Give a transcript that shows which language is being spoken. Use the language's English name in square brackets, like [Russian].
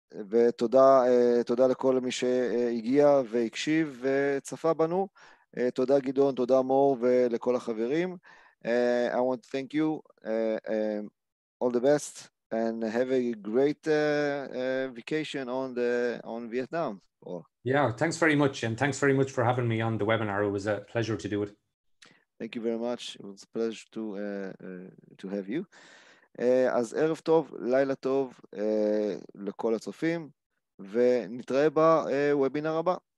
[Hebrew] ותודה לכל מי שהגיע והקשיב וצפה בנו. תודה גדעון, תודה מור ולכל החברים. [English] I want to thank you. All the best and have a great vacation on Vietnam. Yeah, thanks very much, and thanks very much for having me on the webinar. It was a pleasure to do it. Thank you very much. It was a pleasure to have you. [Hebrew] אז ערב טוב, לילה טוב לכל הצופים, ונתראה בוובינר הבא.